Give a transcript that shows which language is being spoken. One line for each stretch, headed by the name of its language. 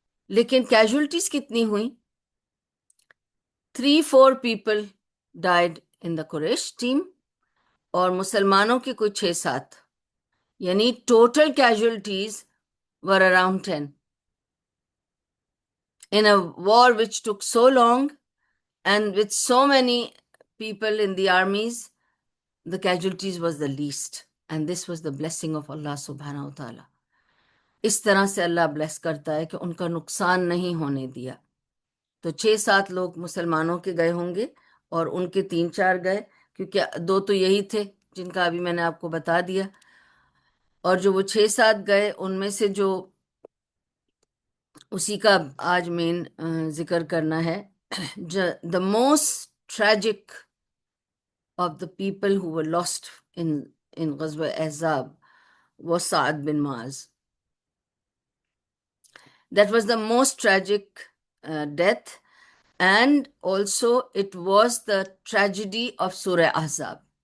Urdu: لیکن کیجولٹیز کتنی ہوئیں؟
English: 3-4 people died in the Quraysh team,
Urdu: اور مسلمانوں کے کوئی 6-7، یعنی
English: Total casualties were around 10 in a war which took so long and with so many people in the armies. The casualties was the least, and this was the blessing of Allah subhanahu wa ta'ala.
Urdu: اس طرح سے اللہ bless کرتا ہے کہ ان کا نقصان نہیں ہونے دیا. تو 6-7 لوگ مسلمانوں کے گئے ہوں گے اور ان کے 3-4 گئے، کیونکہ 2 تو یہی تھے جن کا ابھی میں نے آپ کو بتا دیا. اور جو وہ 6-7 گئے ان میں سے جو اسی کا آج مین ذکر کرنا ہے.
English: The most tragic of the people who were lost in Ghazwa Ahzab was Sa'ad bin Mu'az. That was the most tragic death, and also it was the tragedy of Surah Ahzab.